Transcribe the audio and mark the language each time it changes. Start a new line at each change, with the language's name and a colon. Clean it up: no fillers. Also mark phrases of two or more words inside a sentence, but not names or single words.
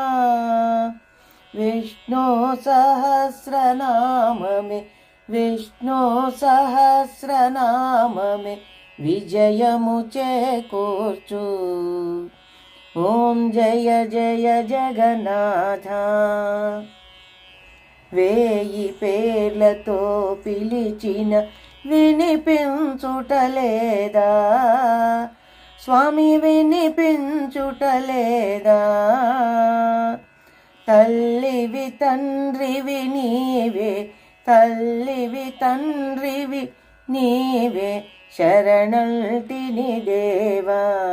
Hindi: विष्णु सहस्रनाम में विष्णु सहस्रनाम में
Telugu: విజయము చేకూర్చు।
Hindi: ॐ जय जय जगन्नाथ।
Telugu: వేయి పేర్లతో పిలిచిన వినిపించుటలేదా స్వామి, వినిపించుటలేదా? తల్లివి తండ్రివి నీవే, తల్లివి తండ్రివి నీవే, శరణంటిని దేవా।